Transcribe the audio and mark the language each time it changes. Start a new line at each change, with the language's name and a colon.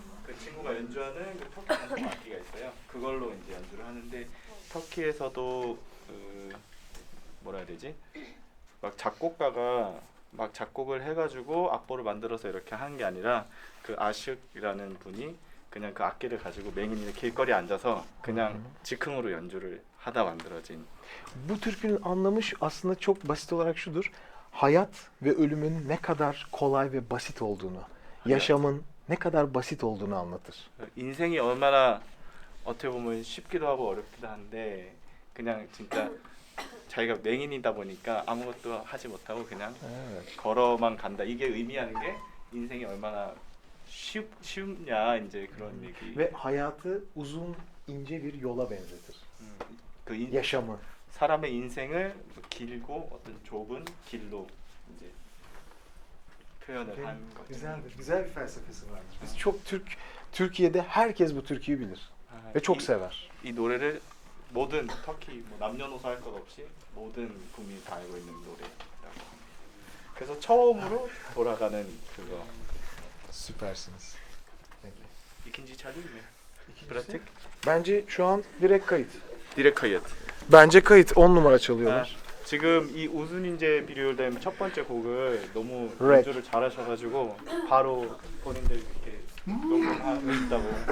Korean: 그 친구가 연주하는 그 터키 전통 악기가 있어요. 그걸로 이제 연주를 하는데 터키에서도 그 뭐라 해야 되지? 막 작곡가가 막 작곡을 해가지고 악보를 만들어서 이렇게 하는 게 아니라 그 아식이라는 분이 그냥 그 악기를 가지고 맹인이 길거리에 앉아서 그냥 즉흥으로 연주를 하다 만들어진.
Turkish: Bu türkünün anlamı aslında çok basit olarak şudur. Hayat ve ölümün ne kadar kolay ve basit olduğunu, yaşamın ne kadar basit olduğunu anlatır.
Korean: 인생이 얼마나 어떻게 보면 쉽기도 하고 어렵기도 한데 그냥 진짜 자기가 맹인이다 보니까 아무것도 하지 못하고 그냥 걸어만 간다. 이게 의미하는 게 인생이 얼마나 쉽냐 이제 그런 얘기.
Turkish: Ve hayatı uzun ince bir yola benzetir.
Korean: 그
Turkish: yaşamı.
Korean: 사람의 인생을 길고 어떤 좁은 길로 이제 표현을 한 거죠.
Turkish: Güzeldir. Güzel bir felsefesi vardır. Biz çok Türkiye'de herkes bu türküyü bilir ve çok sever.
Korean: 이 노래를 모든 터키 뭐 남녀노소 할 것 없이 모든 국민이 다 알고 있는 노래라고. 그래서 처음으로 돌아가는 그거.
Turkish: Süpersiniz. Peki. 이kinci çalayım mı? Pratik. Bence şu an direkt kayıt. Direkt kayıt. Bence kayıt 10 numara çalıyorlar.
Korean: 지금 이 우순인제 비료된 첫 번째 곡을 너무 렉. 연주를 잘하셔가지고 바로 본인들 이렇게 녹음하고 있다고.